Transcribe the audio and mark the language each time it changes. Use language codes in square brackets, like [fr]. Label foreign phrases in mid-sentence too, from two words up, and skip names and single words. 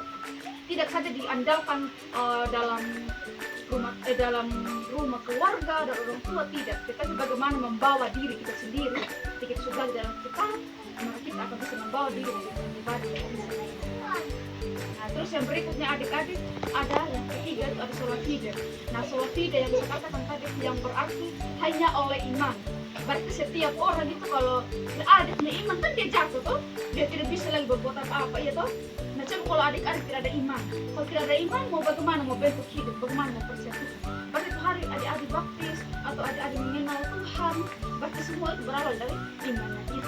[id] Tidak saja diandalkan dalam rumah keluarga dan orang tua, tidak, tetapi bagaimana membawa diri kita sendiri. Ketika kita sudah di dalam Alkitab, maka kita akan bisa membawa diri menjadi pribadi yang bisa diandalkan. Nah, terus yang berikutnya adik-adik ada yang ketiga itu ada [la] sola fide. [id] Nah, [la] sola fide [id] yang saya katakan tadi yang berarti hanya oleh iman. Berarti setiap orang itu kalau ada iman kan dia jatuh tuh, dia tidak bisa lagi berbuat apa-apa, ya toh. Nah, coba kalau adik-adik tidak ada iman, kalau tidak ada iman mau bagaimana mau bentuk hidup, bagaimana mau percaya Tuhan? Berarti itu hari adik-adik baptis atau adik-adik mengenal Tuhan, berarti semua itu berawal dari imannya kita.